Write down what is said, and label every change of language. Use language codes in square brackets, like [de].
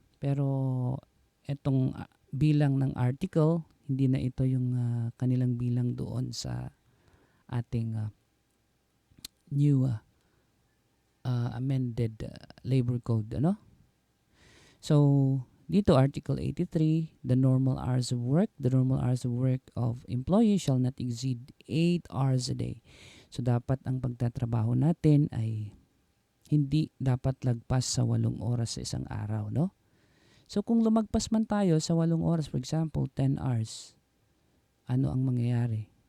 [tl] Pero itong bilang ng article, hindi na ito yung kanilang bilang doon sa ating new amended labor code, ano? [en] So, dito Article 83, the normal hours of work. The normal hours of work of employee shall not exceed 8 hours a day. [tl] So, dapat ang pagtatrabaho natin ay hindi dapat lagpas sa 8 oras sa isang araw, no? So, kung lumagpas man tayo sa 8 oras, [en] for example, 10 hours, [tl] ano ang mangyayari?